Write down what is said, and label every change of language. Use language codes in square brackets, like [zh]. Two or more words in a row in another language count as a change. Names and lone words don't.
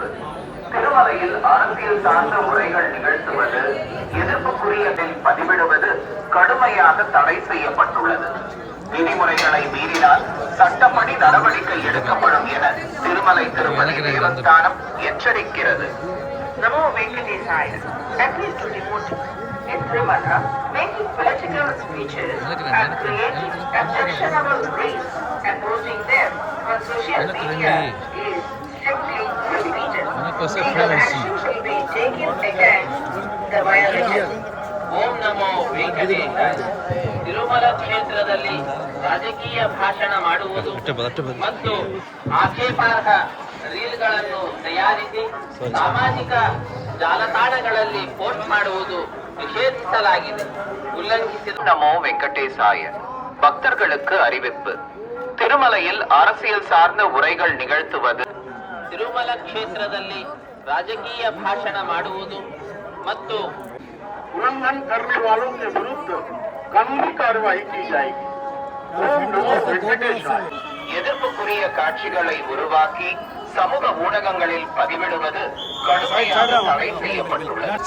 [ta] திருமலையில் அரசியல் சார்ந்த உரைகள் நிகழ்த்துவது, எதிர்ப்புக்குரியதில் பதிவிடுவது கடுமையாக தடை செய்யப்பட்டுள்ளது. விதிமுறைகளை மீறினால் சட்டப்படி நடவடிக்கை எடுக்கப்படும் என திருமலை திருப்பதி தேவஸ்தானம் எச்சரிக்கிறது. [sa] நமோ வெங்கடேசாய. [en] Appeals to devotees in Tirumala making political speeches and creating objectionable reels and posting them on social media is strictly prohibited. Legal action shall be taken against the violation. [sa] ಓಂ ನಮೋ ವೆಂಕಟೇಶಾಯ. [kn] ತಿರುಮಲ ಕ್ಷೇತ್ರದಲ್ಲಿ ರಾಜಕೀಯ ಭಾಷಣ ಮಾಡುವುದು ಮತ್ತು ಆಕ್ಷೇಪಾರ್ಹ ರೀಲ್ಗಳನ್ನು ತಯಾರಿಸಿ ಸಾಮಾಜಿಕ ಜಾಲತಾಣಗಳಲ್ಲಿ ಪೋಸ್ಟ್ ಮಾಡುವುದು ನಿಷೇಧಿಸಲಾಗಿದೆ. [ta] ಉಲ್ಲಂಘಿಸಿದ [sa] நமோ வெங்கடேசாய. [ta] பக்தர்களுக்கு அறிவிப்பு. திருமலையில் அரசியல் சார்ந்த உரைகள் நிகழ்த்துவது, [kn] ತಿರುಮಲ ಕ್ಷೇತ್ರದಲ್ಲಿ ರಾಜಕೀಯ ಭಾಷಣ ಮಾಡುವುದು ಮತ್ತು [hi] उल्लंघन करने वालों के विरुद्ध कानूनी कार्रवाई की जाएगी. [sa] ओम नमो वेंकटेशाय. [ta] எதிர்ப்புக்குரிய காட்சிகளை உருவாக்கி சமூக ஊடகங்களில் பதிவிடுவது கடுமையாக தடை செய்யப்பட்டுள்ளது.